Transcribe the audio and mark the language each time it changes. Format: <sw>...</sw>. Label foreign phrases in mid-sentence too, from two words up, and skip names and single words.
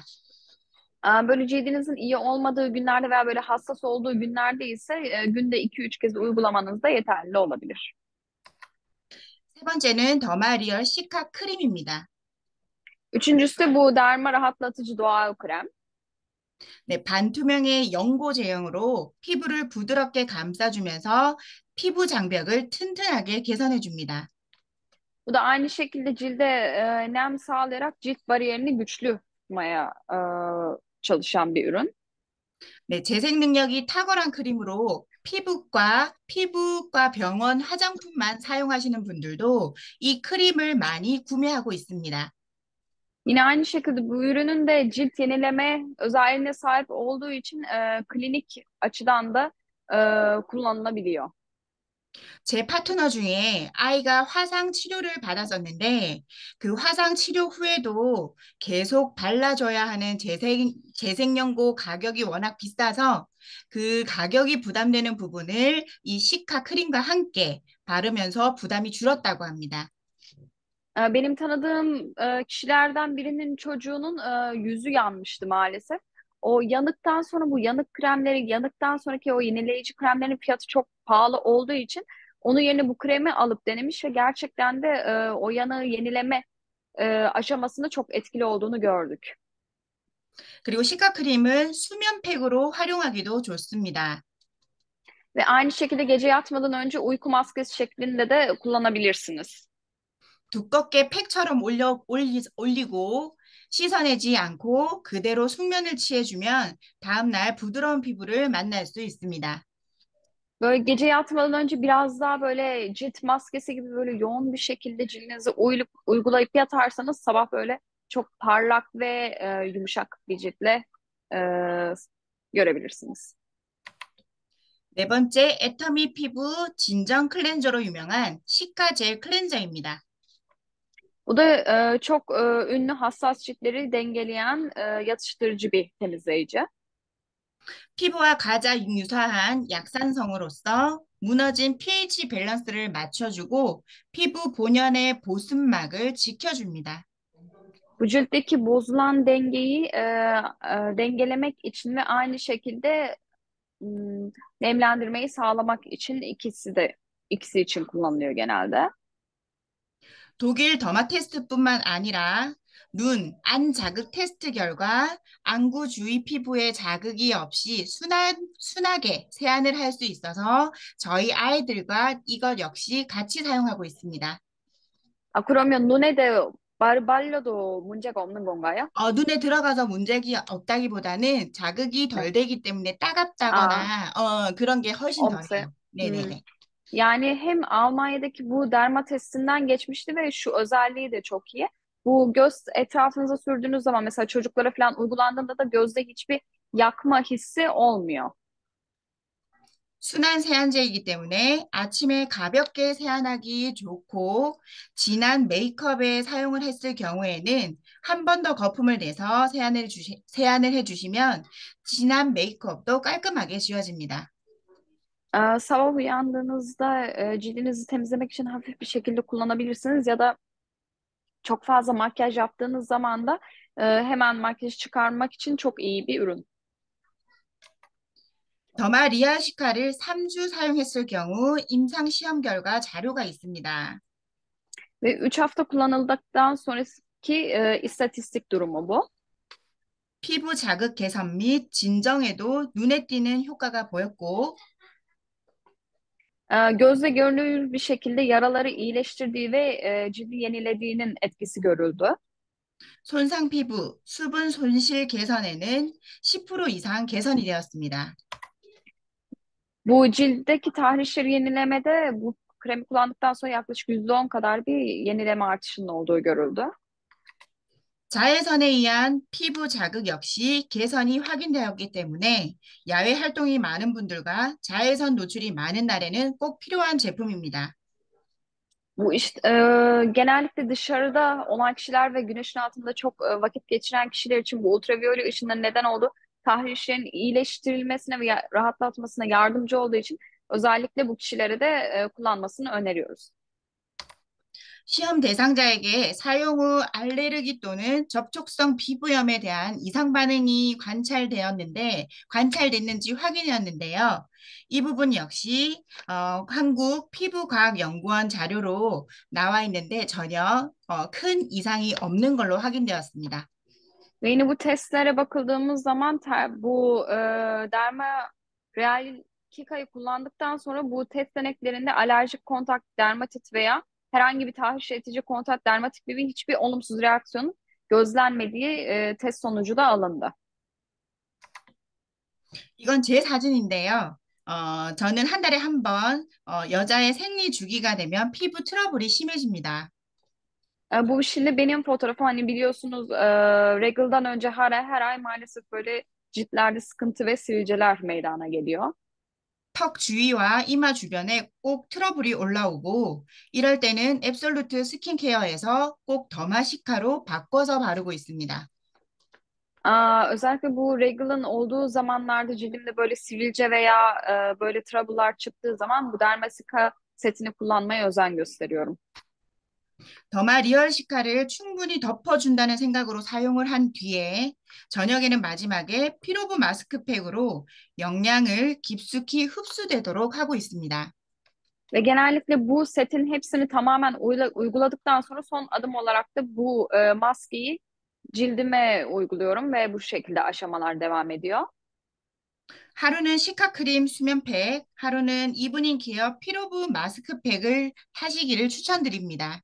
<tr>Böyle cildinizin iyi olmadığı günlerde veya böyle hassas olduğu günlerde ise günde 2-3 kez uygulamanız da yeterli olabilir.</tr> <ko>세 번째는 더마리얼 시카 크림입니다.</ko> <tr>Üçüncüsü de bu derma rahatlatıcı doğal krem.</tr> <ko>네, 반투명의 연고 제형으로 피부를 부드럽게 감싸주면서 피부 장벽을 튼튼하게 개선해 줍니다.</ko> <tr>Bu da aynı şekilde cilde nem sağlayarak cilt bariyerini güçlü tutmaya çalışan bir ürün.</tr> <ko>네, 재생 능력이 탁월한 크림으로 피부과 병원 화장품만 사용하시는 분들도 이 크림을 많이 구매하고 있습니다.</ko> <tr>Yine aynı şekilde bu ürünün de cilt yenileme özelliğine sahip olduğu için klinik açıdan da kullanılabiliyor.</tr> <ko>제 파트너 중에 아이가 화상 치료를 받았었는데 그 화상 치료 후에도 계속 발라줘야 하는 재생연고 가격이 워낙 비싸서 그 가격이 부담되는 부분을 이 시카 크림과 함께 바르면서 부담이 줄었다고 합니다.</ko> <tr>Benim tanıdığım kişilerden birinin çocuğunun yüzü yanmıştı maalesef. O yanıktan sonra bu yanık kremleri, yanıktan sonraki o yenileyici kremlerin fiyatı çok pahalı olduğu için onun yerine bu kremi alıp denemiş ve gerçekten de o yanığı yenileme aşamasında çok etkili olduğunu gördük.</tr> <ko>그리고 시카 크림은 수면팩으로 활용하기도 좋습니다.</ko> <tr>Ve aynı şekilde gece yatmadan önce uyku maskesi şeklinde de kullanabilirsiniz.</tr> <ko>두껍게 팩처럼 올리고 씻어내지 않고 그대로 숙면을 취해주면 다음날 부드러운 피부를 만날 수 있습니다.</ko> <tr>Böyle gece yatmadan önce biraz daha böyle cilt maskesi gibi böyle yoğun bir şekilde cildinize uygulayıp yatarsanız sabah böyle çok parlak ve yumuşak bir ciltle e, görebilirsiniz.</tr> <ko>네 번째, 애터미 피부 진정 클렌저로 유명한 시카 젤 클렌저입니다.</ko> <tr>Bu da çok ünlü hassas ciltleri dengeleyen yatıştırıcı bir temizleyici.</tr> <ko>피부와 가장 유사한 약산성으로서 무너진 pH 밸런스를 맞춰주고 피부 본연의 보습막을 지켜줍니다.</ko> <tr>Bu ciltteki bozulan dengeyi dengelemek için ve aynı şekilde nemlendirmeyi sağlamak için ikisi için kullanılıyor genelde.</tr> <ko>독일 더마 테스트뿐만 아니라 눈, 안 자극 테스트 결과 안구 주위 피부에 자극이 없이 순하게 세안을 할 수 있어서 저희 아이들과 이것 역시 같이 사용하고 있습니다. 아, 그러면 눈에 발려도 문제가 없는 건가요? 눈에 들어가서 문제가 없다기보다는 자극이 네. 덜 되기 때문에 Aa, 따갑다거나 그런 게 훨씬</ko> <tr>olmasa.</tr> <ko>덜해요. Hmm. 네네네.</ko> <tr>Yani hem Almanya'daki bu derma testinden geçmişti ve şu özelliği de çok iyi. Bu göz etrafınıza sürdüğünüz zaman mesela çocuklara falan uygulandığında da gözde hiçbir yakma hissi olmuyor.</tr> <ko>순한 세안제이기 때문에 아침에 가볍게 세안하기 좋고 진한 메이크업에 사용을 했을 경우에는 한 번 더 거품을 내서 세안을 해주시면 진한 메이크업도 깔끔하게 지워집니다.</ko> <tr>Sabah uyandığınızda cildinizi temizlemek için hafif bir şekilde kullanabilirsiniz ya da çok fazla makyaj yaptığınız zaman da hemen makyajı çıkarmak için çok iyi bir ürün.</tr> <ko>더마 리아시카를 3주 사용했을 경우 임상 시험 결과 자료가 있습니다.</ko> <tr>Ve 3 hafta kullanıldıktan sonraki istatistik durumu bu.</tr> <ko>피부 자극 개선 및 진정에도 눈에 띄는 효과가 보였고</ko> <tr>Gözle görülür bir şekilde yaraları iyileştirdiği ve cildi yenilediğinin etkisi görüldü.</tr> <ko>손상 피부, 수분 손실 개선에는 10% 이상 개선이 되었습니다.</ko> <tr>Bu ciltteki tahrişleri yenilemede bu kremi kullandıktan sonra yaklaşık %10 kadar bir yenileme artışının olduğu görüldü.</tr> <ko>자외선에 의한 피부 자극 역시 개선이 확인되었기 때문에 야외 활동이 많은 분들과 자외선 노출이 많은 날에는 꼭 필요한 제품입니다.</ko> <tr>Bu işte genellikle dışarıda olan kişiler ve güneşin altında çok vakit geçiren kişiler için bu ultraviyole ışınların neden olduğu tahrişlerin iyileştirilmesine ve rahatlatmasına yardımcı olduğu için özellikle bu kişilere de kullanmasını öneriyoruz.</tr> <ko>시험 대상자에게 사용 후 알레르기 또는 접촉성 피부염에 대한 이상 반응이 관찰됐는지 확인되었는데요. 이 부분 역시 한국 피부과학연구원 자료로 나와 있는데 전혀 큰 이상이 없는 걸로 확인되었습니다.</ko> <tr>Ve yine bu testlere bakıldığımız zaman bu derma real kikayı kullandıktan sonra bu test deneklerinde alerjik kontak dermatit veya herhangi bir tahriş edici kontak dermatit gibi hiçbir olumsuz reaksiyonun gözlenmediği test sonucu da alındı.</tr> <ko>이건 제 사진인데요. 저는 한 달에 한 번 여자의 생리 주기가 되면 피부 트러블이 심해집니다.</ko> <tr>Bu şimdi benim fotoğrafım hani biliyorsunuz regal'dan önce her ay maalesef böyle ciltlerde sıkıntı ve sivilceler meydana geliyor.</tr> <ko>턱 주위와 이마 주변에 꼭 트러블이 올라오고 이럴 때는 앱솔루트 스킨케어에서 꼭 더마시카로 바꿔서 바르고 있습니다.</ko> <tr>Özellikle bu regal'ın olduğu zamanlarda cildimde böyle sivilce veya böyle trouble'lar çıktığı zaman bu Dermasika setini kullanmaya özen gösteriyorum.</tr> <ko>더마 리얼시카를 충분히 덮어준다는 생각으로 사용을 한 뒤에 저녁에는 마지막에 피로브 마스크팩으로 영양을 깊숙이 흡수되도록 하고 있습니다.</ko> <tr>Ve genellikle bu setin hepsini tamamen uyguladıktan sonra son adım olarak da bu maskeyi cildime uyguluyorum ve bu şekilde aşamalar devam ediyor.</tr> <ko>하루는 시카크림 수면팩, 하루는 이브닝 케어 피로브 마스크팩을 하시기를 추천드립니다.</ko>